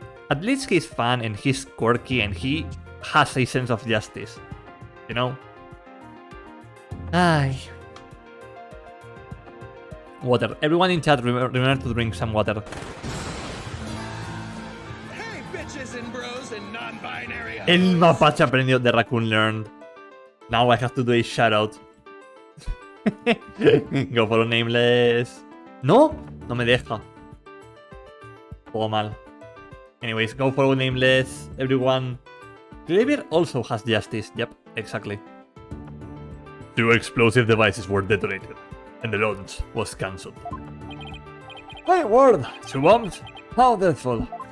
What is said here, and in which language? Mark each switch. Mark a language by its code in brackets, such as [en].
[en] At least he's fun and he's quirky and he has a sense of justice. You know? Ay. Water. Everyone in chat, remember to drink some water. Hey, bitches and bros and non-binary hoes. [es] El mapache aprendió de [en] Raccoon Learned. Now I have to do a shoutout. Go follow nameless. [es] No, no me deja. Todo mal. [en] Anyways, go follow nameless. Everyone. Xavier also has justice. Yep, exactly. 2 explosive devices were detonated, and the launch was cancelled. My word! 2 bombs? How deathful.